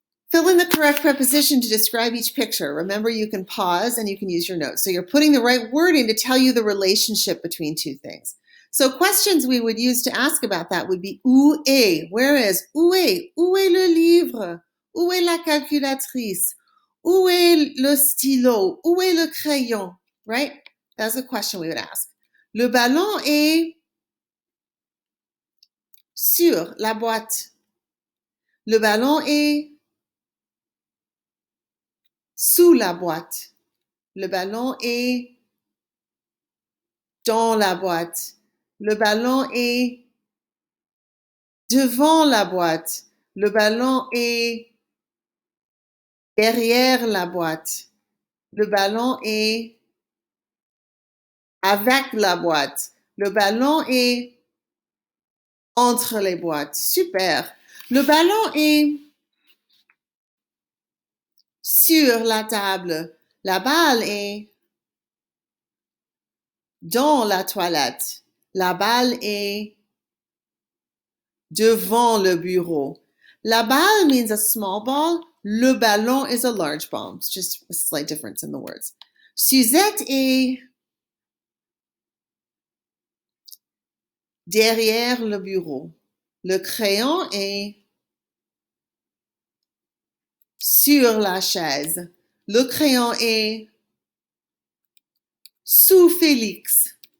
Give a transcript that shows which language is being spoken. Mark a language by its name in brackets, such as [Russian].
[English] Fill in the correct preposition to describe each picture. Remember, you can pause and you can use your notes. So you're putting the right word in to tell you the relationship between two things. So questions we would use to ask about that would be [French] où est? [English] Where is? [French] Où est? Où est le livre? Où est la calculatrice? Où est le stylo? Où est le crayon? [English] Right? That's a question we would ask. [French] Le ballon est sur la boîte. Le ballon est sous la boîte. Le ballon est dans la boîte. Le ballon est devant la boîte. Le ballon est derrière la boîte. Le ballon est avec la boîte. Le ballon est entre les boîtes. Super. Le ballon est sur la table. La balle est dans la toilette. La balle est devant le bureau. [English] La balle means a small ball. Le ballon is a large ball. It's just a slight difference in the words. [French] Suzette est derrière le bureau. Le crayon est sur la chaise. Le crayon est sous Félix.